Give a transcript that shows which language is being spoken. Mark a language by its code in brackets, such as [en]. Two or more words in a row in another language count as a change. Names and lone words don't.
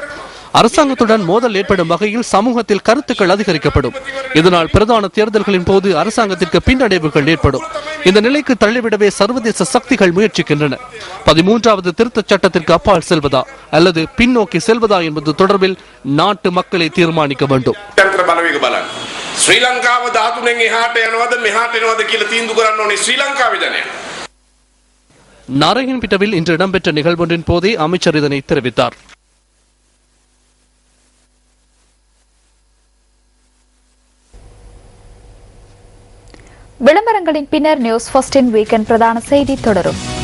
[ta] அரசாங்கத்துடன் மோதல் ஏற்படும் வகையில் சமூகத்தில் கருத்துக்கள் அதிகரிக்கப்படும். இதனால் பிரதான தேர்தல்களின் போது அரசாங்கத்திற்கு பின்னடைவுகள் ஏற்படும். இந்த நிலைக்கு தள்ளிவிடவே சர்வதேச சக்திகள் முயற்சிக்கின்றன. 13வது திருத்தச் சட்டத்திற்கு அப்பால் செல்வதா அல்லது பின்னோக்கி செல்வதா என்பது தொடர்பில் நாட்டு மக்களை தீர்மானிக்க வேண்டும். [si] ශ්‍රී ලංකාව 13න් එහාට යනවද මෙහාට යනවද කියලා තීන්දුව කරන්න ඕනේ ශ්‍රී ලංකාවේ ජනයා. [ta] நாராயண்பிட்டவில் இன்று இடம்பெற்ற நிகழ்வொன்றின் போதே அமைச்சர் இதனை தெரிவித்தார். விளம்பரங்களின் பின்னர் நியூஸ் ஃபர்ஸ்டின் வீக்கெண்ட் பிரதான செய்தி தொடரும்.